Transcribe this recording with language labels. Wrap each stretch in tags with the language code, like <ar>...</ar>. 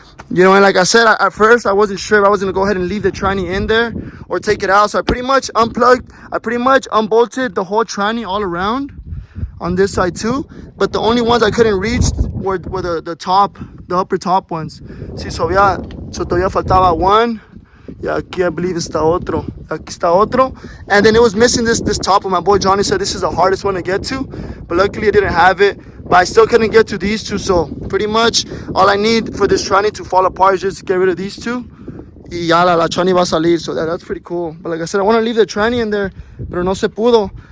<en>You know, and like I said, at first I wasn't sure if I was going to go ahead and leave the tranny in there or take it out. So I pretty much unbolted the whole tranny all around on this side too. But the only ones I couldn't reach were the upper top ones. See, so</en> <es>todavía faltaba</es> <en>one.</en> <es>Y aquí</es> <en>I believe</en> <es>está otro. Aquí está otro.</es> <en>And then it was missing this top one. My boy Johnny said this is the hardest one to get to. But luckily I didn't have it. But I still couldn't get to these two. So pretty much all I need for this tranny to fall apart is just to get rid of these two.</en> <es>Y ya la tranny va a salir.</es> <en>So that's pretty cool. But like I said, I want to leave the tranny in there,</en> <es>pero no se pudo.</es>